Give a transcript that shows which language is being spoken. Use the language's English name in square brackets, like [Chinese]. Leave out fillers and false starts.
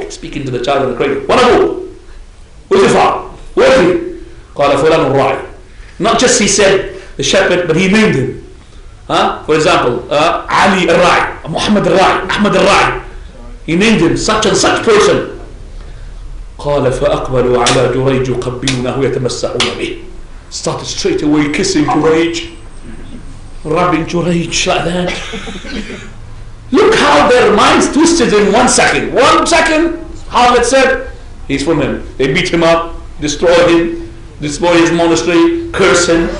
[English] Speaking to the child in the cradle. [Arabic] من أبوك? [English] Who's your father? Where is he? [Arabic] قال فلان الراعي. [English] Not just he said the shepherd, but he named him. For example, Ali al-Ra'i, Muhammad al-Ra'i, Ahmad al-Ra'i. He named him such and such person. [Arabic] قال فأقبلوا على جريج يقبلونه ويتمسحون به. [English] Started straight away kissing Jurayj, rubbing Jurayj like that. Look how their minds twisted in 1 second. 1 second, Harlot said, he's from him. They beat him up, destroy him, destroy his monastery, curse him.